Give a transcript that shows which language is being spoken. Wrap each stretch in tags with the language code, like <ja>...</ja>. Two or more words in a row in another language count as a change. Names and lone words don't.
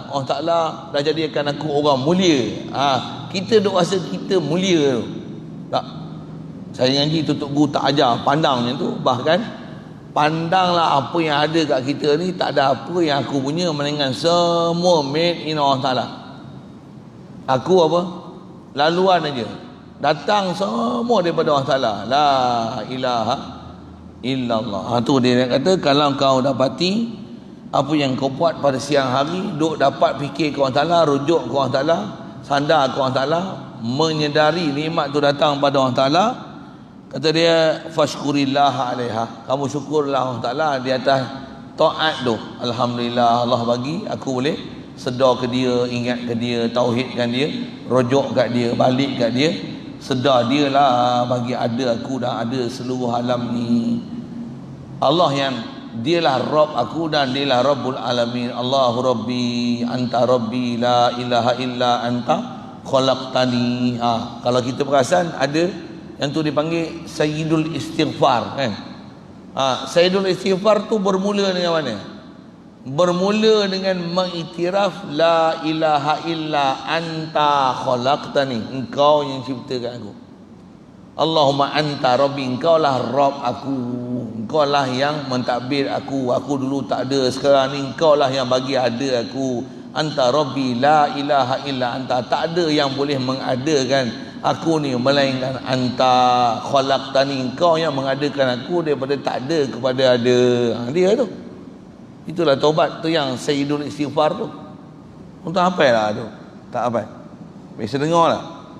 <ms>Allah Ta'ala dah jadikan aku orang mulia. Kita duk rasa kita mulia tu. Tak. Saya ngaji tutup guru tak ajar pandang macam tu. Bahkan pandanglah apa yang ada kat kita ni, tak ada apa yang aku punya, melainkan semua</ms> <en>made in</en> <ms>Allah Ta'ala. Aku apa? Laluan aja. Datang semua daripada Allah Ta'ala.</ms> <ar>لا إله إلا الله.</ar> <ms>Tu dia kata, kalau kau dapati apa yang kau buat pada siang hari, duk dapat fikir ke Allah Ta'ala, rujuk ke Allah Ta'ala, sandar ke Allah Ta'ala, menyedari nikmat tu datang pada Allah Ta'ala, kata dia</ms> <ar>فاشكر الله عليها,</ar> <ms>kamu syukurlah Allah Ta'ala di atas taat tu. Alhamdulillah Allah bagi aku boleh sedar ke dia, ingat ke dia, tauhidkan dia, rojok kat dia, balik kat dia, sedar dia lah bagi ada aku dan ada seluruh alam ni. Allah yang dialah Rabb aku dan dialah</ms> <ar>رب العالمين. الله ربي، أنت ربي، لا إله إلا أنت خلقتني.</ar> <ms>Kalau kita perasan ada yang tu dipanggil Sayyidul Istighfar kan. Sayyidul Istighfar tu bermula dengan mana? Bermula dengan mengiktiraf</ms> <ar>لا إله إلا أنت خلقتني,</ar> <ms>engkau yang ciptakan aku.</ms> <ar>اللهم أنت ربي,</ar> <ms>engkau lah Rabb aku, engkau lah yang mentadbir aku dulu tak ada, sekarang ni engkau lah yang bagi ada aku.</ms> <ar>أنت ربي لا إله إلا أنت,</ar> <ms>tak ada yang boleh mengadakan aku ni melainkan</ms> <ar>أنت خلقتني,</ar> <ms>engkau yang mengadakan aku daripada tak ada kepada ada. Dia tu. Itulah taubat tu yang Sayyidul Istighfar tu. Untuk apa lah tu? Tak apa. Biasa dengar lah.</ms>